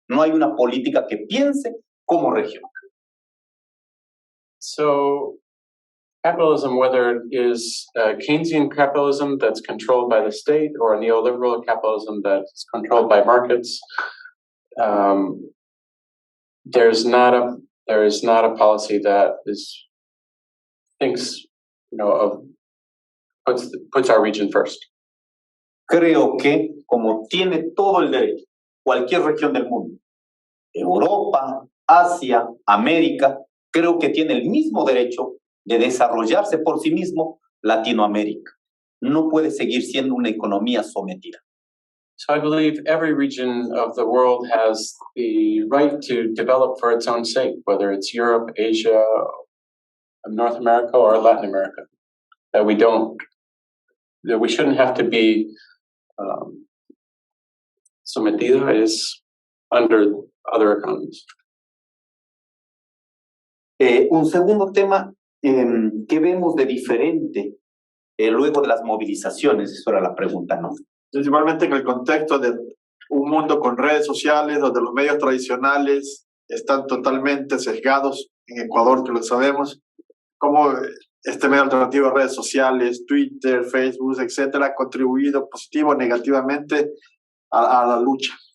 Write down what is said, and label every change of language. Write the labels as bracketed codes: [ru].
[es] No hay una política que piense como región. [en] So capitalism, whether it is Keynesian capitalism that's controlled by the state or a neoliberal capitalism that's controlled by markets, there is not a policy that thinks, puts our region first. [es] Creo que, como tiene todo el derecho, cualquier región del mundo, Europa, Asia, América, creo que tiene el mismo derecho de desarrollarse por sí mismo Latinoamérica. No puede seguir siendo una economía sometida. [en] So I believe every region of the world has the right to develop for its own sake, whether it's Europe, Asia, North America, or Latin America. That we shouldn't have to be sometida is under other economies. [es] Un segundo tema que vemos de diferente luego de las movilizaciones, eso era la pregunta, ¿no? Principalmente en el contexto de un mundo con redes sociales, donde los medios tradicionales están totalmente sesgados, en Ecuador, que lo sabemos, como este medio alternativo de redes sociales, Twitter, Facebook, etcétera, ha contribuido positivo o negativamente a la lucha.